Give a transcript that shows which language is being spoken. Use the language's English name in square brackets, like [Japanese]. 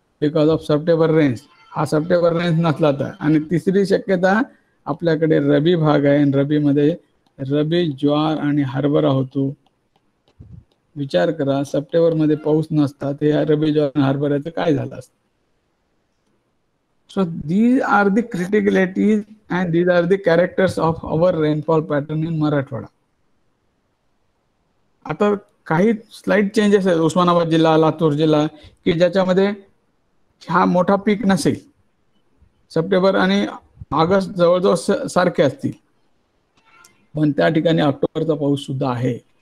[English] Because of September rains. [Marathi] हा September rains नसला तर. आणि तिसरी शक्यता, आपल्याकडे रबी भाग आहे, रबी मध्ये रबी ज्वार आणि हरभरा होतो. विचार करा, सप्टेंबर मध्ये पाऊस नसता ते रबी ज्वार आणि हरभऱ्याचं काय झालं असतं? [English] So these are the criticalities and these are the characters of our rainfall pattern in Marathwada. [Marathi] आता काही स्लाइड चेंजेस आहेत उस्मानाबाद जिल्हा, लातूर जिल्हा, की ज्याच्यामध्ये हा मोठा पीक नसेल. सप्टेंबर आणि ऑगस्ट जवळजवळ सारखे असतील, पण त्या ठिकाणी ऑक्टोबरचा पाऊस सुद्धा आहे.